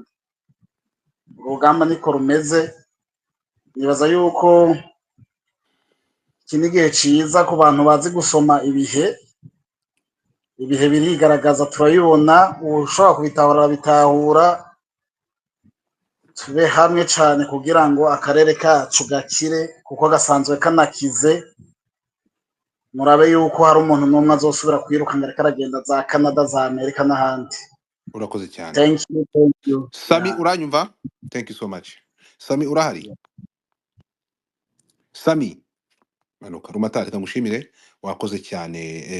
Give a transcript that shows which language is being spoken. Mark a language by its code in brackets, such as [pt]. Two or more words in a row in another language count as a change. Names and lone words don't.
[rn] Urugamba niko rumeze, nibaza yuko iki ni igihe ciza ku bantu bazi gusoma ibihe birigaragaza turabibona, ushobora kubitahura bitahura, tube hamwe cyane kugira ngo akarere kacu gakire kuko gasanzwe kanakize. Murabe yuko hari umuntu n'umwe azosubira kwiruka ngo ariko aragenda za Canada, za Amerika n'ahandi. Urakoze cyane. [en] Thank you. Sami, uranyumva? Thank you so much. Sami, [rn] urahari? Sami manuka Rumatari, kamushimire, wakoze cyane.